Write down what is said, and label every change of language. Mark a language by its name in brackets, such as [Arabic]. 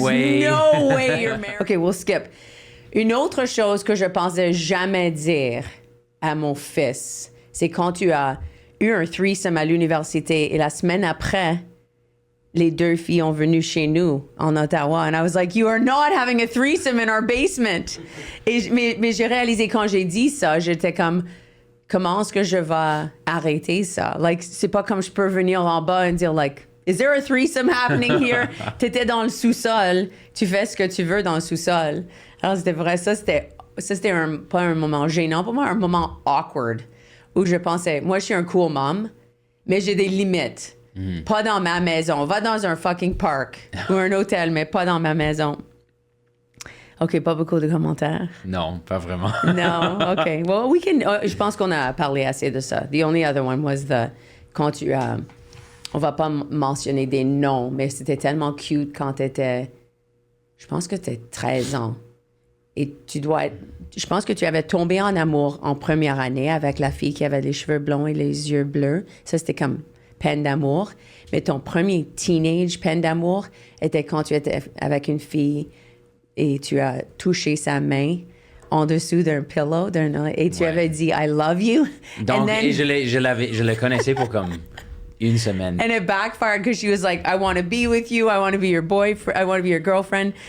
[English] way. no way you're married. OK, we'll skip. [French] Une autre chose que je pensais jamais dire à mon fils, c'est quand tu as eu un threesome à l'université et la semaine après, les 2 filles ont venu chez nous en Ottawa. [English] And I was like, you are not having a threesome in our basement. [French] Mais j'ai réalisé quand j'ai dit ça, j'étais comme, comment est-ce que je vais arrêter ça? Like, c'est pas comme je peux venir en bas et dire, like, [English] is there a threesome happening here? [French] T'étais dans le sous-sol. Tu fais ce que tu veux dans le sous-sol. Alors, c'était vrai. Ça, c'était pas un moment gênant pour moi, un moment awkward où je pensais, moi, je suis un cool mom, mais j'ai des limites. Pas dans ma maison. Va dans un fucking parc ou un hôtel, mais pas dans ma maison. OK, pas beaucoup de commentaires. Non, pas vraiment. [English] Non, OK. Well, we can... [French] je pense qu'on a parlé assez de ça. [English] The only other one was [French] quand tu... on va pas mentionner des noms, mais c'était tellement cute quand t'étais... Je pense que t'étais 13 ans. Et je pense que tu avais tombé en amour en première année avec la fille qui avait les cheveux blonds et les yeux bleus. Ça, c'était comme peine d'amour. Mais ton premier teenage peine d'amour était quand tu étais avec une fille et tu as touché sa main en dessous d'un pillow et tu avais dit « [English] I love you ». [French] Donc, et je le connaissais pour comme Une semaine. [English] And it backfired because she was like, I want to be with you, I want to be your boyfriend, I want to be your girlfriend.